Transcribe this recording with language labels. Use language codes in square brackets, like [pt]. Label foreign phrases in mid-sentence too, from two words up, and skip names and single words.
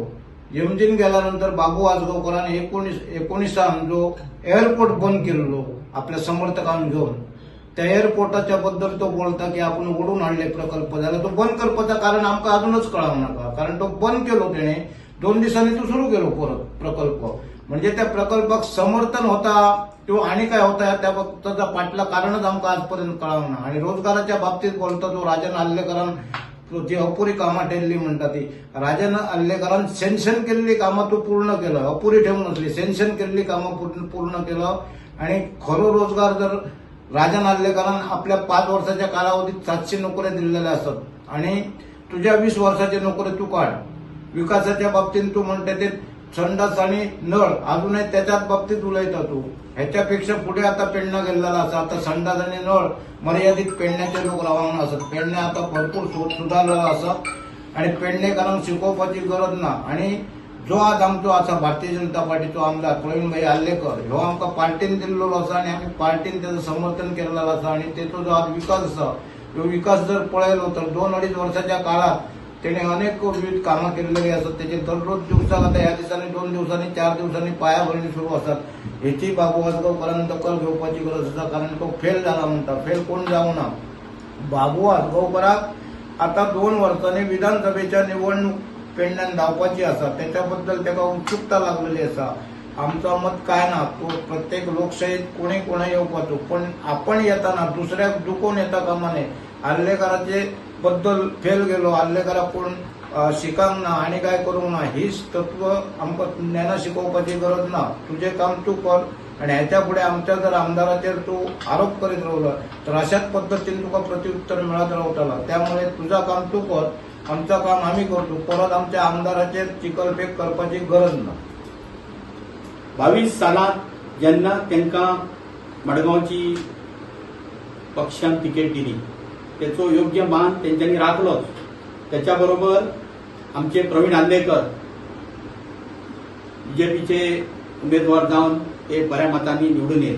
[kok] एमजीन गेल्यानंतर बाबू आजगावकरान 19 जो एअरपोर्ट बंद केल्लो आपल्या समर्थकांक घेऊन, त्या एअरपोर्टाच्या बद्दल तो बोलता की आपण ओढून हाडले प्रकल्प जाल्यार तो बंद करपाचं कारण आमकां अजूनच कळावं नाका. कारण तो बंद केलो तेणे 2 दिसांनी तो सुरू केलो परत प्रकल्प. म्हणजे त्या प्रकल्पाक समर्थन होता तो आणि काय होता त्याचा पाठला कारणच आमकां आजपर्यंत कळावं ना. आणि रोजगाराच्या बाबतीत बोलता तो राजन आल्लेकरान जी अपुरी कामां ठेवली म्हणटा ती राजन आल्लेकरान सँक्शन केल्ली कामां तूं पूर्ण केलं, अपुरी ठेवून नसली, सँक्शन केल्ली कामां पूर्ण केलं. आणि खरो रोजगार जर राजन आल्लेकरान आपल्या 5 वर्षाच्या कालावधीत 700 नोकऱ्या दिलेल्या असतात आणि तुझ्या 20 वर्षाचे नोकऱ्या तू काढ. विकासाच्या बाबतीत तू म्हणते ते संडास आणि नळ अजूनही त्याच्याच बाबतीत उलयता तू. ह्याच्यापेक्षा पुढे आता पेडणा गेलेला असा. आता संडास आणि नळ मर्यादित पेडण्याचे लोक रावंक असत. पेडण्या आता भरपूर सुधारलेला असा आणि पेडणेकारांक शिकोवपाची गरज ना. आणि जो आज आमचो आसा भारतीय जनता पार्टीचो आमदार प्रवीण भाई आल्लेकर ह्यो आमकां पार्टीन दिल्लो आसा आनी आमी पार्टीन त्याचं समर्थन केलेलं आसा आणि तेचो जो आज विकास आसा तो विकास जर पळयलो तर 2-2.5 वर्षाच्या काळात तेणे अनेक विविध कामां केलेली असतात. त्याचे दररोज दिवसाक आता ह्या दिसांनी 2 दिवसांनी 4 दिवसांनी पायाभरणी सुरू असतात. हेची बाबू आजगावकरांनी दखल घेवपाची गरज आसा कारण तो फेल झाला म्हणटा. फेल कोण जावं ना. बाबू आजगावकराक आता 2 वर्सांनी विधानसभेच्या निवडणूक पेडण्यान धावपाची आसा. त्याच्याबद्दल त्याला उत्सुकता लागलेली आसा. आमचं मत काय ना तो प्रत्येक लोकशाहीत कोणी येवपाचो पण आपण येताना दुसऱ्याक दुखोवन येता कामा नये. आल्लेकराचे बद्दल फेल गेलो आल्लेकराक कोण शिकांक ना आणि काय करूंक ना हीच तत्व आमकां ज्ञाना शिकोवपाची गरज ना. तुझे काम तू कर आणि ह्याच्या पुढे आमच्या जर आमदाराचेर तू आरोप करीत रावलो तर अशाच पद्धतीने तुका प्रत्युत्तर मिळत रावतला. [mr] त्यामुळे तुझं काम तू कर आमचं काम आम्ही करतो. [kok] परत आमच्या आमदाराचेर चिकलफेक करपाची गरज ना. 22 सालात जेन्ना तांकां मडगांवची पक्षान तिकेट दिली त्याचो योग्य मान तेंच्यांनी राखलोच. त्याच्या बरोबर आमचे प्रवीण आल्लेकर बीजेपीचे उमेदवार जावन ते बऱ्या मतांनी निवडून येले.